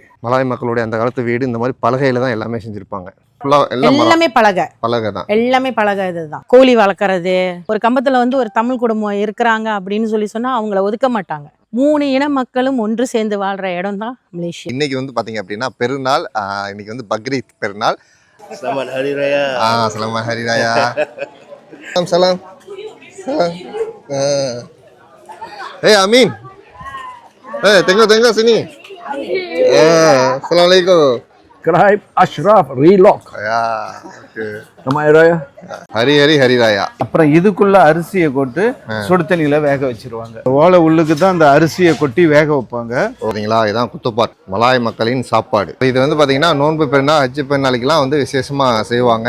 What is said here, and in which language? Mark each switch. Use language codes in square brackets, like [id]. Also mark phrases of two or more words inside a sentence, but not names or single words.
[ta] மலாய் மக்களுடைய அந்த காலத்து வீடு இந்த மாதிரி பலகையில் தான் எல்லாமே செஞ்சுருப்பாங்க. எல்லாமே பலகை தான். எல்லாமே பலகை. இதுதான் கோழி வளர்க்கறது. ஒரு கம்பத்துல வந்து ஒரு தமிழ் குடும்பம் இருக்கிறாங்க அப்படின்னு சொன்னா அவங்கள ஒதுக்க மாட்டாங்க. 3 இன மக்களும் ஒன்று சேர்ந்து வாழ்ற இடம் தான் மலேசியா. இன்னைக்கு வந்து பாத்தீங்க அப்படின்னா பெருநாள். இன்னைக்கு வந்து பக்ரீத் பெருநாள். [ms] Selamat Hari Raya. Selamat Hari Raya. Salam. [en] Hey Amin. [ms] Hey, tengok sini. Assalamualaikum. [en] subscribe Ashraf Vlog. [ta] ஹரி ஹரி ஹரிராயா. அப்புறம் இதுக்குள்ள அரிசியை கொட்டு சுடு தண்ணியில வேக வச்சிருவாங்க. ஓலை உள்ளுக்கு தான் அந்த அரிசியை கொட்டி வேக வைப்பாங்க. ஓகேங்களா, இதான் குத்துப்பாட், மலாய் மக்களின் சாப்பாடு. இது வந்து பாத்தீங்கன்னா நோன்பு பெருனா ஹஜ்ஜு பெருநாளைக்கெல்லாம் வந்து விசேஷமா செய்வாங்க.